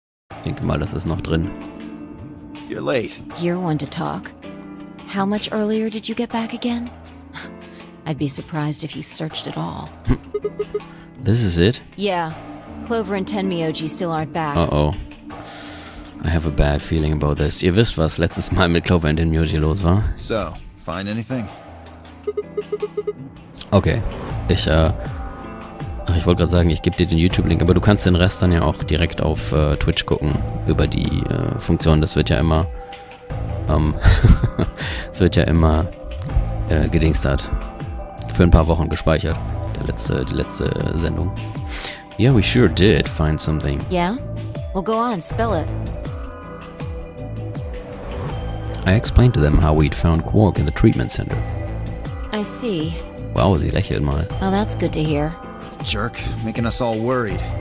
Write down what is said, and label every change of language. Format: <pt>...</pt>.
<de>Ich denke mal, das ist noch drin.</de> <en>You're late. You're one to talk. How much earlier did you get back again? I'd be surprised if you searched at all. This is it? Yeah. Clover and Tenmyoji still aren't back. Uh-oh. I have a bad feeling about this.</en> <de>Ihr wisst, was letztes Mal mit Clover und Tenmyoji los war?</de> <en>So, find anything? Okay.</en> <de>Ich wollte gerade sagen, ich gebe dir den YouTube-Link, aber du kannst den Rest dann ja auch direkt auf Twitch gucken, über die Funktion. Das wird ja immer, es wird ja immer gedingstert. Für ein paar Wochen gespeichert. Die letzte Sendung.</de> <en>Yeah, we sure did find something. Yeah? Well, go on, spill it. I explained to them how we'd found Quark in the treatment center. I see.</en> <de>Wow, sie lächelt mal.</de> <en>Oh, that's good to hear. Jerk, making us all worried.</en>